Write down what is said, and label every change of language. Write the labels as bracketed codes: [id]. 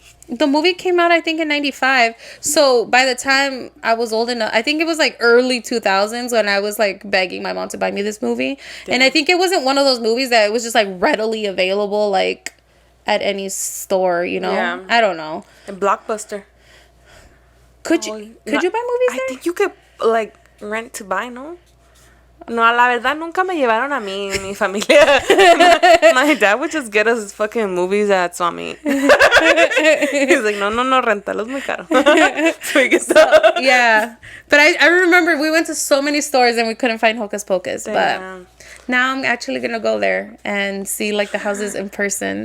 [en] The movie came out, I think, in 95. So by the time I was old enough, I think it was like early 2000s when I was like begging my mom to buy me this movie. Damn. And I think it wasn't one of those movies that it was just like readily available like at any store, you know? Yeah. I don't know. And Blockbuster. Could you buy movies there? I think you could like rent to buy, no? [es] No, la verdad, nunca me llevaron a mí, mi familia. [en] My dad would just get us fucking movies at Swami. He's like, [es] no, rentarlos muy caro. [en] So we get yeah. But I remember we went to so many stores and we couldn't find Hocus Pocus. Damn. But now I'm actually going to go there and see like the houses in person.